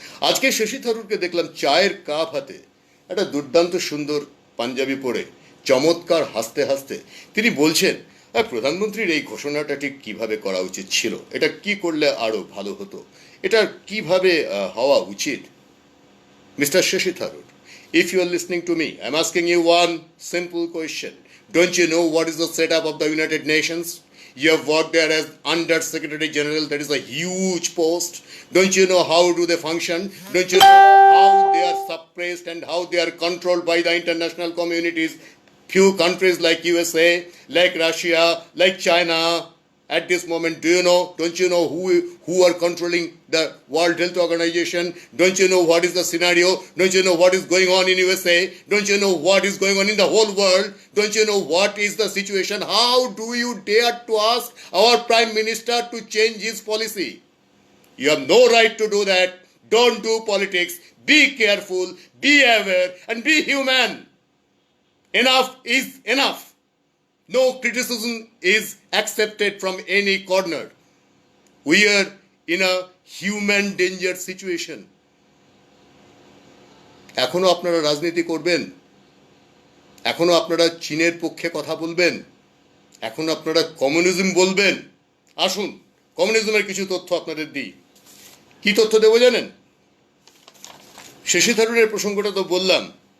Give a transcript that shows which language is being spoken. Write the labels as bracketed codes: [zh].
[bn] আজকে শশী থারুরকে দেখলাম চায়ের কাপ হাতে, একটা দুর্দান্ত সুন্দর পাঞ্জাবি পরে, চমৎকার হাসতে হাসতে তিনি বলছেন প্রধানমন্ত্রীর এই ঘোষণাটা ঠিক কীভাবে করা উচিত ছিল, এটা কি করলে আরও ভালো হতো, এটা কিভাবে হওয়া উচিত। Mister Shashi Tharoor, [en] If you are listening to me, I'm asking you one simple question. Don't you know what is the setup of the United Nations? You have worked there as Under Secretary General. That is a huge post. Don't you know how do they function? Don't you know how they are suppressed and how they are controlled by the international communities? Few countries like USA, like Russia, like China, at this moment, do you know, don't you know who are controlling the World Health Organization? Don't you know what is the scenario? Don't you know what is going on in USA? Don't you know what is going on in the whole world? Don't you know what is the situation? How do you dare to ask our Prime Minister to change his policy? You have no right to do that. Don't do politics. Be careful, be aware, and be human. Enough is enough. No criticism is accepted from any corner. We are in a human danger situation. [bn] এখনো আপনারা রাজনীতি করবেন, এখনো আপনারা চীনের পক্ষে কথা বলবেন, এখনো আপনারা কমিউনিজম বলবেন। আসুন কমিউনিজমের কিছু তথ্য আপনাদের দিই। কি তথ্য দেবো জানেন? শশী থারুরের প্রসঙ্গটা তো বললাম।